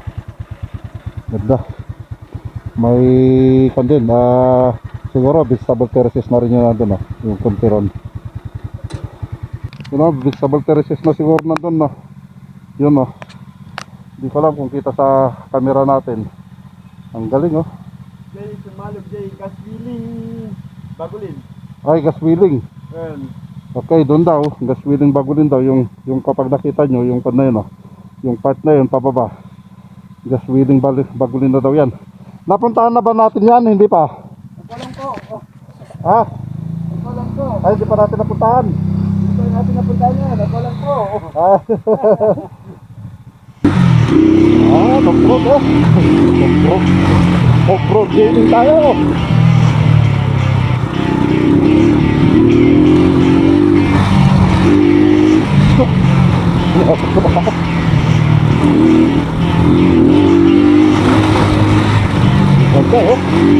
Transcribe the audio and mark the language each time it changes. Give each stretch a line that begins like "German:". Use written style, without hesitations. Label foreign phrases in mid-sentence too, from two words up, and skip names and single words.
Filipino: Ganda. May kandin. Siguro
English: vegetable terraces
Filipino: na rin yun nandun ah. Yung kuntiron. Yun ah,
English: vegetable terraces
Filipino: na siguro nandun ah. Yun ah. Hindi ko alam kung kita sa camera natin. Ang galing oh. Jay, sumalog Jay, gas wheeling Bagulin. Ay, gas wheeling. Okay, doon daw, gas wheeling Bagulin daw yung kapag nakita nyo, yung part na yun, yung part na yun, pababa. Gas wheeling Bagulin na daw yan. Napuntahan na ba natin yan? Hindi pa? Ako lang po. Ha? Ako lang po. Ay, hindi pa natin napuntahan. Hindi pa natin napuntahan yan. Ako lang po. Off-road oh.
English: Off-road gaming
Filipino: tayo. Okay oh.